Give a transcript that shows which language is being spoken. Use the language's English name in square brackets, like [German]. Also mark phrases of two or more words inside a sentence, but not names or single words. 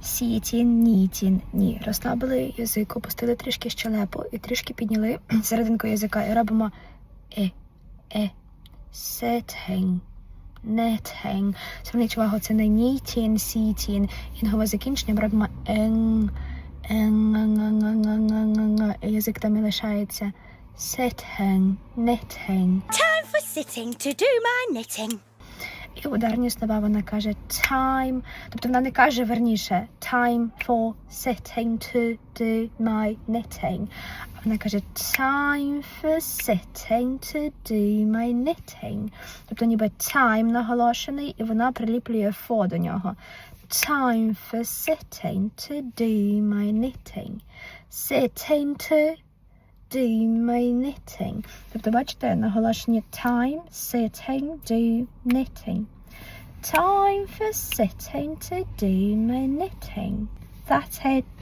[English] sitting, knitting. [Ukrainian] Ні. Розслабили язик, опустили трішки щелепу і трішки підняли серединку язика. І робимо [English] sitting, knitting. [Ukrainian] Зверніть увагу, це не [English] knitting, sitting. [Ukrainian] Інгове закінчення робимо і язик там і лишається. Sitting, knitting. [English] Time for sitting to do my knitting. [Ukrainian] І ударні слова вона каже time, тобто вона не каже верніше [English] time for sitting to do my knitting. [Ukrainian] Вона каже [English] time for sitting to do my knitting. [Ukrainian] Тобто ніби time наголошений і вона приліплює for до нього. [English] Time for sitting to do my knitting. Sitting to do my knitting. [Ukrainian] Тобто, бачите, наголошені [English] time, sitting, do, knitting. Time for sitting to do my knitting. That's it.